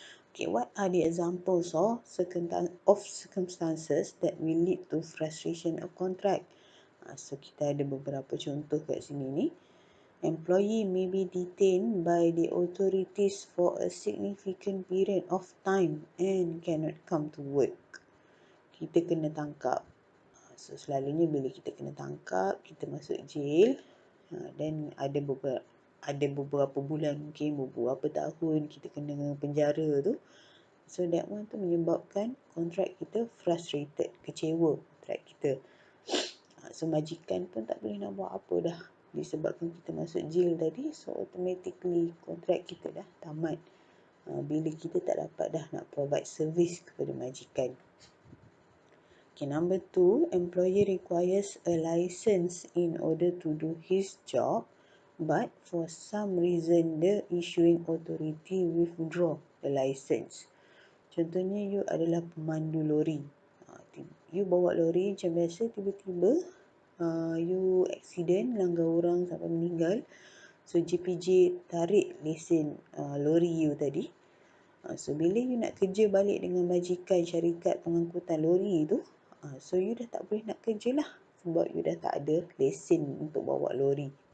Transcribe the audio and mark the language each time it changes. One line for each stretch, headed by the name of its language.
English: Okay, what are the examples of circumstances that will lead to frustration of contract? So,
Malay: kita ada beberapa contoh kat sini ni.
English: Employee may be detained by the authorities for a significant period of time and cannot come to work.
Malay: Kita kena tangkap. So, selalunya bila kita kena tangkap, kita masuk jail dan ada beberapa bulan, mungkin beberapa tahun kita kena penjara tu. So,
English: that one
Malay: tu menyebabkan kontrak kita frustrated, kecewa kontrak kita. So, majikan pun tak boleh nak buat apa dah disebabkan kita masuk jail tadi. So, automatically kontrak kita dah tamat bila kita tak dapat dah nak provide service kepada majikan.
English: Okay, number 2, employer requires a license in order to do his job, but for some reason the issuing authority withdraw the license.
Malay: Contohnya, you adalah pemandu lori. You bawa lori macam biasa, tiba-tiba you accident, langgar orang sampai meninggal. So, JPJ tarik lesen lori you tadi. So, bila you nak kerja balik dengan majikan syarikat pengangkutan lori tu, so you dah tak boleh nak kerja lah sebab you dah tak ada lesen untuk bawa lori.